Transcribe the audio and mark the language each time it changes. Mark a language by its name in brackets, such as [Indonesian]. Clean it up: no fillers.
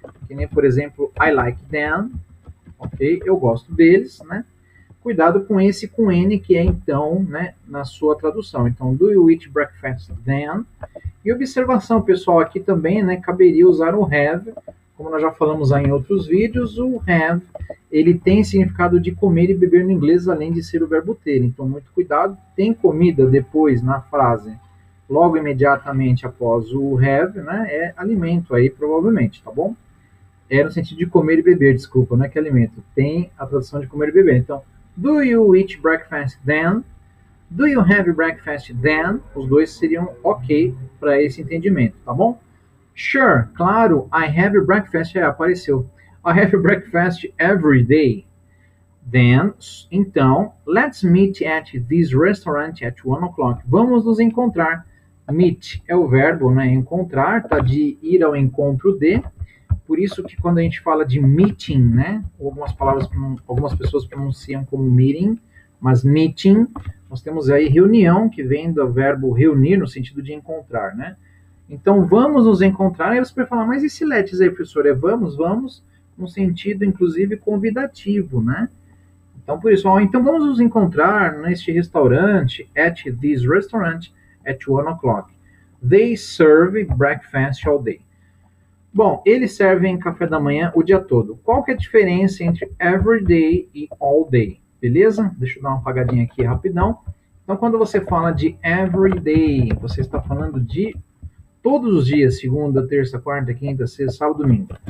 [Portuguese] Que nem, por exemplo, [English] I like them, [Portuguese] ok? Eu gosto deles, né? Cuidado com esse com N, que é, então, né, na sua tradução. [English] Então, do you eat breakfast then? [Portuguese] E observação, pessoal, aqui também, né, caberia usar o have, como nós já falamos aí em outros vídeos, o have, ele tem significado de comer e beber no inglês, além de ser o verbo ter. Então, muito cuidado, tem comida depois na frase, logo imediatamente após o have, né, é alimento aí, provavelmente, tá bom? É no sentido de comer e beber, desculpa, não é que é alimento, tem a tradução de comer e beber. [English] Então, do you eat breakfast then? Do you have breakfast then? [Portuguese] Os dois seriam ok para esse entendimento, tá bom? [English] Sure, claro, I have breakfast, apareceu. I have breakfast every day. Then, então, let's meet at this restaurant at 1 o'clock. [Portuguese] Vamos nos encontrar. Meet é o verbo, né? Encontrar, tá? De ir ao encontro de. Por isso que quando a gente fala de meeting, né? Algumas pessoas pronunciam como meeting, mas meeting, nós temos aí reunião, que vem do verbo reunir, no sentido de encontrar, né? Então, vamos nos encontrar. Aí você vai falar, mas esse letes aí, professor? É vamos, no sentido, inclusive, convidativo, né? Então, por isso, então vamos nos encontrar neste restaurante, [English] at this restaurant, at 1 o'clock. They serve breakfast all day. [Portuguese] Bom, eles servem café da manhã o dia todo. Qual que é a diferença entre every day e all day? Beleza? Deixa eu dar uma apagadinha aqui rapidão. Então, quando você fala de every day, você está falando de todos os dias, segunda, terça, quarta, quinta, sexta, sábado, domingo.